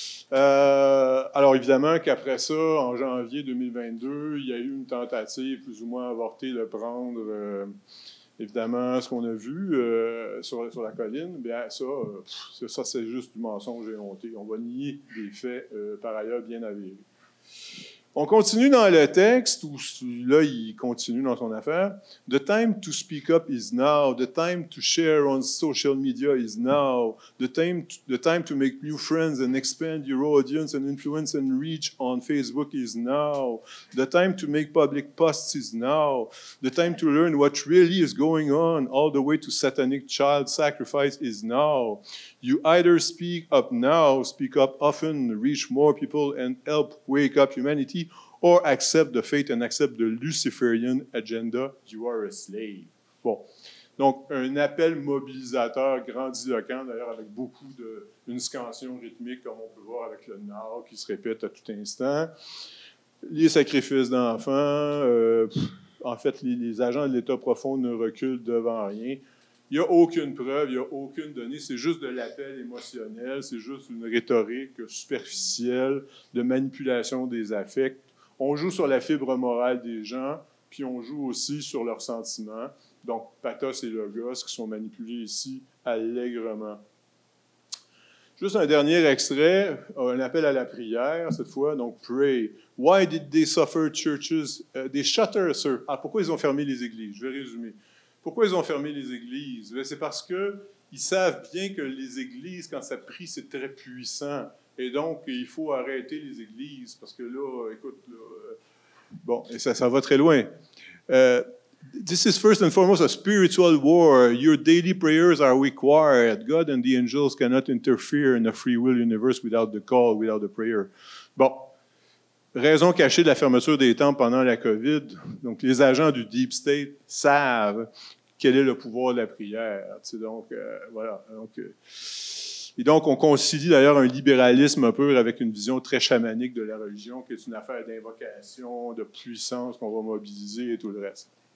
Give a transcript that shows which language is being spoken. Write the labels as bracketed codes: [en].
[fr] Alors, évidemment qu'après ça, en janvier 2022, il y a eu une tentative plus ou moins avortée de prendre, évidemment, ce qu'on a vu sur la colline. Bien, ça c'est juste du mensonge éhonté. On va nier des faits, par ailleurs, bien avérés. On continue dans le texte, où là, il continue dans son affaire. [en] The time to speak up is now. The time to share on social media is now. The time to make new friends and expand your audience and influence and reach on Facebook is now. The time to make public posts is now. The time to learn what really is going on, all the way to satanic child sacrifice, is now. You either speak up now, speak up often, reach more people, and help wake up humanity, or accept the fate and accept the Luciferian agenda. You are a slave. Bon. [fr] Donc, un appel mobilisateur grandiloquent, d'ailleurs, avec beaucoup d'une scansion rythmique, comme on peut voir avec le Nord, qui se répète à tout instant. Les sacrifices d'enfants. En fait, les agents de l'État profond ne reculent devant rien. Il n'y a aucune preuve, il n'y a aucune donnée, c'est juste de l'appel émotionnel, c'est juste une rhétorique superficielle de manipulation des affects. On joue sur la fibre morale des gens, puis on joue aussi sur leurs sentiments. Donc, pathos et logos qui sont manipulés ici allègrement. Juste un dernier extrait, un appel à la prière, cette fois, donc « [en] Pray. Why did they suffer churches? They shutter, sir. [fr] » Ah, pourquoi ils ont fermé les églises? Je vais résumer. Pourquoi ils ont fermé les églises? C'est parce qu'ils savent bien que les églises, quand ça prie, c'est très puissant. Et donc, il faut arrêter les églises, parce que là, écoute, bon, et ça va très loin. [en] This is first and foremost a spiritual war. Your daily prayers are required. God and the angels cannot interfere in a free will universe without the call, without the prayer. [fr] Bon. Raison cachée de la fermeture des temples pendant la COVID. Donc, les agents du Deep State savent quel est le pouvoir de la prière. Donc, voilà. Et donc, on concilie d'ailleurs un libéralisme pur avec une vision très chamanique de la religion, qui est une affaire d'invocation, de puissance qu'on va mobiliser et tout le reste.